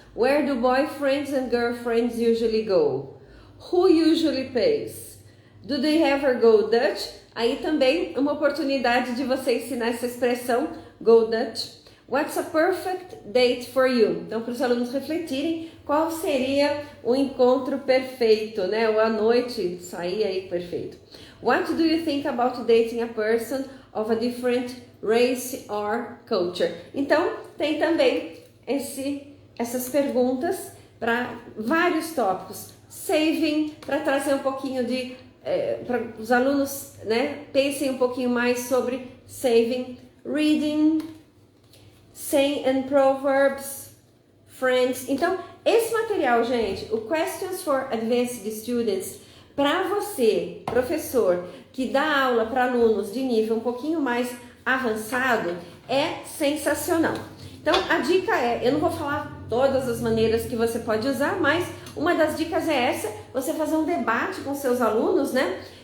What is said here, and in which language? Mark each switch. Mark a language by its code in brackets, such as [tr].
[en] Where do boyfriends and girlfriends usually go? Who usually pays? Do they ever go Dutch? [pt] Aí também uma oportunidade de você ensinar essa expressão, [en] go Dutch. What's a perfect date for you? [pt] Então, para os alunos refletirem, qual seria o encontro perfeito, né? Ou a noite, sair aí perfeito. [en] What do you think about dating a person of a different race or culture? [pt] Então, tem também essas perguntas para vários tópicos. Saving, para trazer um pouquinho de... para os alunos, né, pensem um pouquinho mais sobre saving. [en] Reading, saying and proverbs, friends. [pt] Então, esse material, gente, o Questions for Advanced Students, para você, professor, que dá aula para alunos de nível um pouquinho mais avançado, é sensacional. Então, a dica é, eu não vou falar todas as maneiras que você pode usar, mas uma das dicas é essa, você fazer um debate com seus alunos, né?